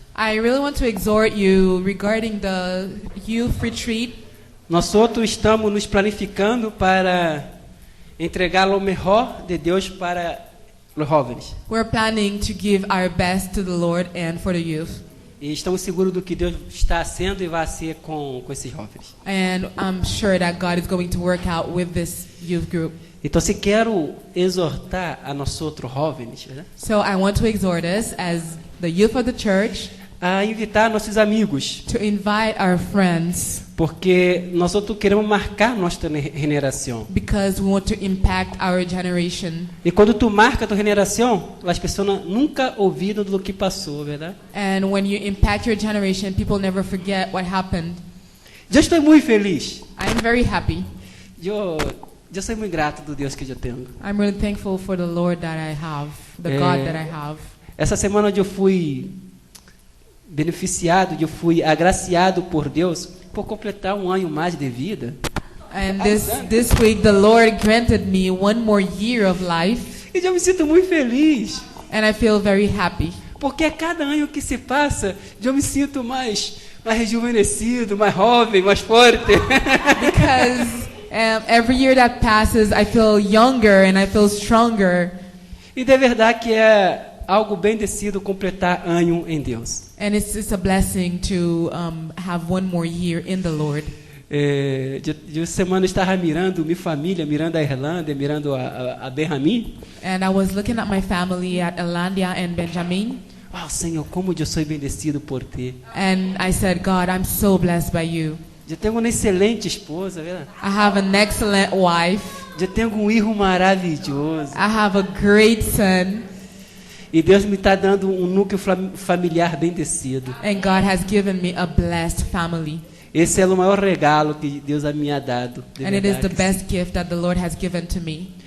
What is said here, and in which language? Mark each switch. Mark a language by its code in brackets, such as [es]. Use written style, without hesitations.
[en] I really want to exhort you regarding the youth retreat. [pt] Nós outros estamos nos planificando para entregar o melhor de Deus para os jovens. [en] We're planning to give our best to the Lord and for the youth. [pt] E estamos seguros do que Deus está sendo e vai ser com esses jovens. [en] And I'm sure that God is going to work out with this youth group. [pt] Então, se quero exortar a nós outros jovens, né, [en] So I want to exhort us as the youth of the church [pt] a invitar nossos amigos, [en] to invite our friends [pt] porque nós outros queremos marcar nossa geração. [en] because we want to impact our generation. [pt] E quando tu marca a tua geração, as pessoas nunca ouviram do que passou, verdade? [en] And when you impact your generation, people never forget what happened. [pt] Eu estou muito feliz. [en] I'm very happy. [pt] Eu sou muito grato do Deus que eu tenho. [en] I'm really thankful for the Lord that I have, the God that I have. [pt] Essa semana eu fui beneficiado, eu fui agraciado por Deus por completar um ano mais de vida. [en] And this week the Lord granted me one more year of life, [pt] E eu me sinto muito feliz, [en] and I feel very happy [pt] porque a cada ano que se passa, eu me sinto mais rejuvenescido, mais jovem, mais forte. [en] because every year that passes I feel younger and I feel stronger. [pt] E de verdade que é algo bendecido completar ano em Deus. [en] And it's a blessing to have one more year in the Lord. [pt] De semana eu estava mirando minha família, mirando a Irlanda, mirando a Benjamin. [en] And I was looking at my family at Elandia and Benjamin, [pt] Oh, Senhor, como eu sou bendecido por ti. [en] and I said, God, I'm so blessed by you. [pt] Eu tenho uma excelente esposa, verdade? [en] I have an excellent wife. [pt] Eu tenho um filho maravilhoso. [en] I have a great son, [pt] E Deus me está dando um núcleo familiar bendecido. [en] and God has given me a blessed family. [pt] Esse é o maior regalo que Deus [es] me ha dado. [pt] De [en] And it is the [pt] verdade. [en] best gift that the Lord has given to me.